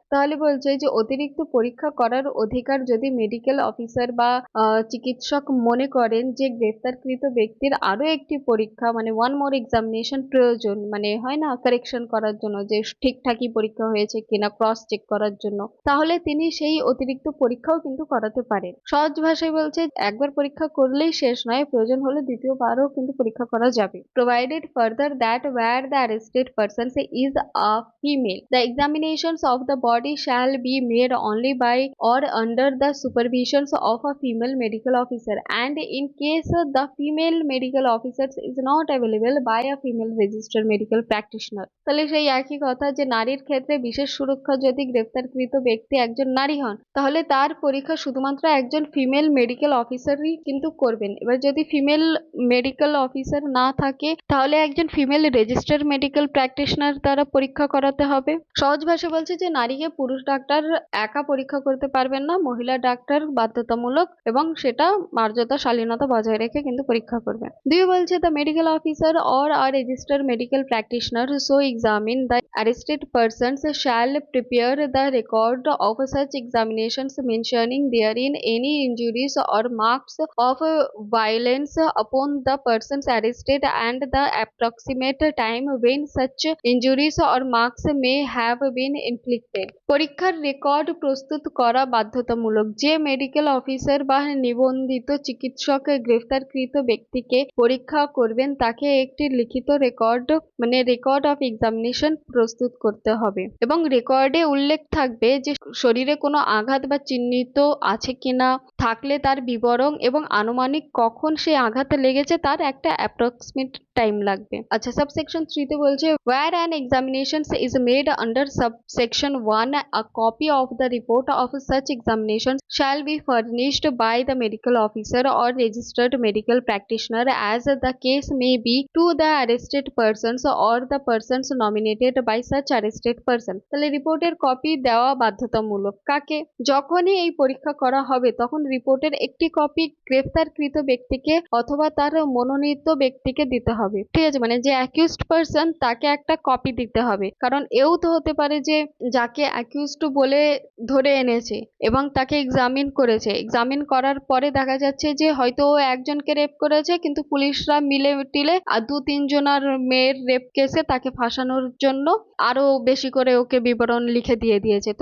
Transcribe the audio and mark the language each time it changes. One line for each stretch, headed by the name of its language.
Bangla: তাহলে বলছে যে অতিরিক্ত পরীক্ষা করার অধিকার যদি মেডিকেল অফিসার বা চিকিৎসক মনে করেন যে গ্রেফতারকৃত ব্যক্তির আরো একটি পরীক্ষা মানে
English: one more examination
Bangla: প্রয়োজন, মানে হয় না কারেকশন করার জন্য যে ঠিকঠাকই পরীক্ষা হয়েছে কিনা ক্রস চেক করার জন্য, তাহলে তিনি সেই অতিরিক্ত পরীক্ষাও কিন্তু করাতে পারেন। সহজ ভাষায় বলছে একবার পরীক্ষা করলেই শেষ নয়, প্রয়োজন হলে দ্বিতীয়বারও কিন্তু পরীক্ষা করা যাবে।
English: Provided further that where the arrested person is a female, the examinations of the body shall be made only by or under the supervision of a female medical officer, and in case the female medical officer is not available by a female registered medical practitioner।
Bangla: তাহলে সেই একই কথা যে নারীর ক্ষেত্রে বিশেষ সুরক্ষা, যদি গ্রেফতারকৃত ব্যক্তি একজন নারী হন তাহলে তার পরীক্ষা শুধুমাত্র একজন ফিমেল মেডিকেল অফিসারই কিন্তু করবেন। এবার যদি ফিমেল মেডিকেল অফিসার না থাকে তাহলে একজন ফিমেল রেজিস্টার্ড মেডিকেল প্র্যাকটিশনার দ্বারা পরীক্ষা করাতে হবে। সহজ ভাষা বলছে যে নারীকে পুরুষ ডাক্তার একা পরীক্ষা করতে পারবেন না, মহিলা ডাক্তার বাধ্যতামূলক এবং সেটা মর্যাদা শালীনতা বজায় রেখে কিন্তু পরীক্ষা করবে। দুই বলছে
English: The medical officer or a registered medical practitioner so examine the arrested persons shall prepare the record of such examinations mentioning therein any injuries or marks of violence upon the persons arrested and the approximate time when such injuries or marks may have been inflicted।
Bangla: পরীক্ষার record প্রস্তুত করা বাধ্যতামূলক। যে medical officer বা নিবন্ধিত চিকিৎসক গ্রেফতারকৃত ব্যক্তিকে পরীক্ষা করবেন তাকে একটি লিখিত রেকর্ড মানে
English: record of examination
Bangla: প্রস্তুত করতে হবে এবং রেকর্ডে উল্লেখ থাকবে যে শরীরে কোনো আঘাত বা চিহ্নিত আছে কিনা, থাকলে তার বিবরণ এবং আনুমানিক কখন সেই আঘাত লেগেছে তার একটা
English: approximate time
Bangla: লাগবে। আচ্ছা, সাবসেকশন 3 তে বলছে
English: where an examination is made under subsection 1 a copy of the report of such examination shall be furnished by the medical officer or registered medical practitioner as the case may be to the arrested persons or the persons nominated by such arrested person।
Bangla: তাহলে রিপোর্টের copy দেওয়া বাধ্যতামূলক। কাকে? যখনই এই পরীক্ষা করা হবে তখন রিপোর্টের একটি কপি গ্রেফতারকৃত ব্যক্তিকে অথবা তার মনোনীত ব্যক্তিকে দিতে হবে। ঠিক আছে, মানে যে
English: accused person
Bangla: তাকে একটা কপি দিতে হবে, কারণ এও তো হতে পারে যে যাকে অ্যাকিউজড বলে ধরে এনেছে এবং তাকে এক্সামিন করেছে, এক্সামিন করার পরে দেখা যাচ্ছে যে হয়তো ও একজনকে রেপ করেছে কিন্তু পুলিশরা মিলে টিলে আর 2-3 জনের মেয়ের রেপ কেসে তাকে ফাঁসানোর জন্য আরো বেশি করে ওকে বিবরণ লিখে দিয়েছে।